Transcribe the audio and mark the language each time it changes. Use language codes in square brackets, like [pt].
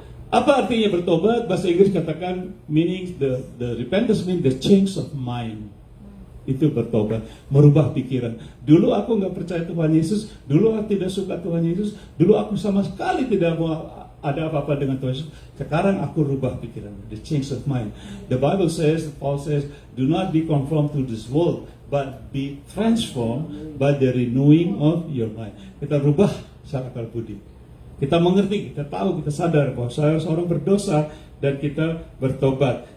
[id] Apa artinya bertobat? Bahasa Inggris katakan [en] meaning the repentance means the change of mind. [id] Itu bertobat, merubah pikiran. Dulu aku nggak percaya Tuhan Yesus, dulu aku tidak suka Tuhan Yesus, dulu aku sama sekali tidak mau ada apa-apa dengan Tuhan Yesus. Sekarang aku rubah pikiran, [en] the change of mind. The Bible says, Paul says, do not be conformed to this world, but be transformed by the renewing of your mind. [id] Kita rubah secara akal budi. Kita mengerti, kita tahu, kita sadar bahwa saya seorang berdosa dan kita bertobat.